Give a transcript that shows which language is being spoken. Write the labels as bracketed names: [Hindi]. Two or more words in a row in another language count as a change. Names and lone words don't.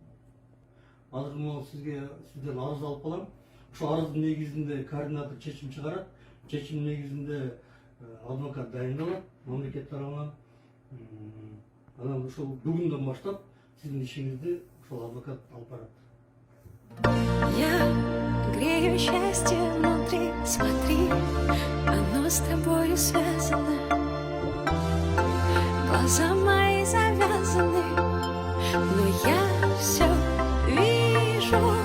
[Kyrgyz] Азыр могу сизден арыз алып калам. Ошол арыздын негизинде координатор чечим чыгарат. Чечим негизинде адвокат дайындалат мамлекет тарабынан. Анан ошол бүгүндөн баштап сиздин ишиңизди ошол адвокат алып барат. [Russian] Я грею счастье внутри, смотри, оно с тобою связано. Глаза мои завязаны, но я все вижу.